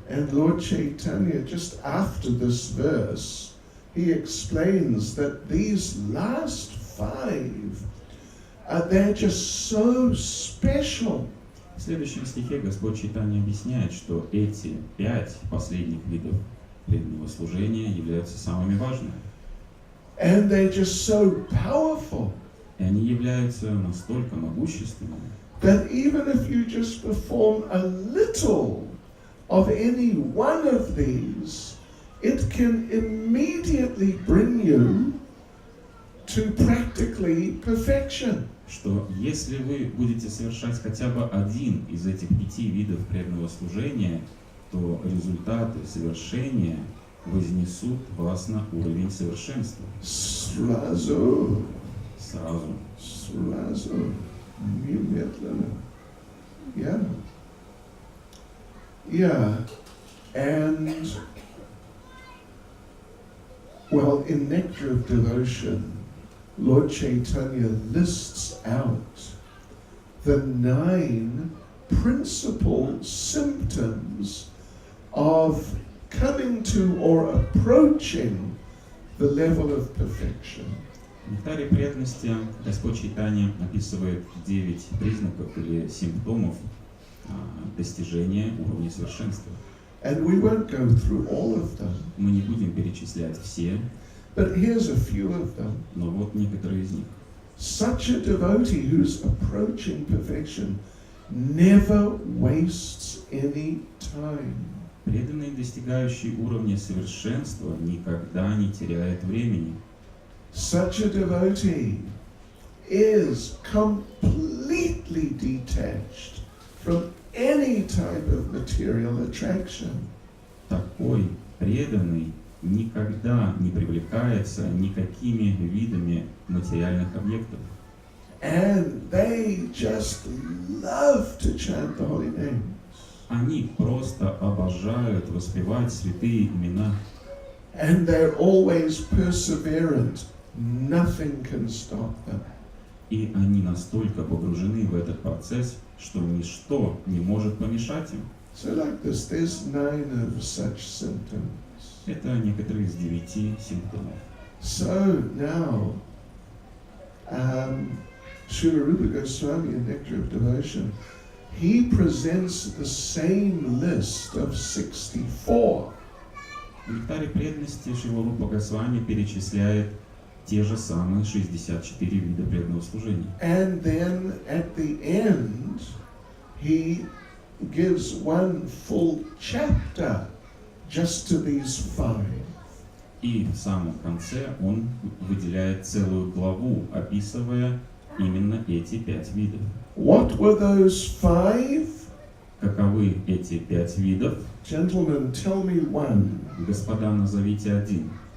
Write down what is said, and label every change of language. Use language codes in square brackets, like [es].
[en] And Lord Chaitanya, just after this verse, he explains that these last 5, they're just so special. [ru] В следующем стихе Господь Чайтанья объясняет, что эти 5 последних видов преданного служения являются самыми важными. [en] And they're just so powerful [ru] И они являются настолько могущественными, [en] that even if you just perform a little of any one of these, it can immediately bring you to practically perfection. [ru] что если вы будете совершать хотя бы один из этих 5 видов преданного служения, то результаты совершения вознесут вас на уровень совершенства. Srazo, Сразу. srazo, немедленно. Yeah. [en] Yeah. And, well, in Nectar of Devotion, Lord Chaitanya lists out the 9 principal symptoms of coming to or approaching the level of perfection. [ru] В нектаре преданности Господь Чайтанья описывает 9 признаков или симптомов достижения уровня совершенства. [en] And we won't go through all of them, [ru] Мы не будем перечислять все, [en] but here's a few of them. [ru] но вот некоторые из них. [en] Such a devotee who's approaching perfection never wastes any time. [ru] Преданный, достигающий уровня совершенства, никогда не теряет времени. [en] Such a devotee is completely detached from any type of material attraction. [ru] Такой преданный никогда не привлекается никакими видами материальных объектов. [en] And they just love to chant the holy name. [ru] Они просто обожают воспевать святые имена. [en] And they're always perseverant. Nothing can stop them. [ru] И они настолько погружены в этот процесс, что ничто не может помешать им. [en] So like this, there's 9 of such symptoms. [ru] Это некоторые из 9 симптомов. [en] So now, Srila Rupa Goswami in Nectar of Devotion, he presents the same list of 64. [ru] В нектаре преданности Шрила Рупа Госвами перечисляет те же самые 64 вида преданного служения. [en] And then at the end, he gives one full chapter just to these 5. [ru] И в самом конце он выделяет целую главу, описывая именно эти 5 видов. [en] What were those 5? [ru] Каковы эти 5 видов? [en] Gentlemen, tell me one. [ru] Господа, назовите один.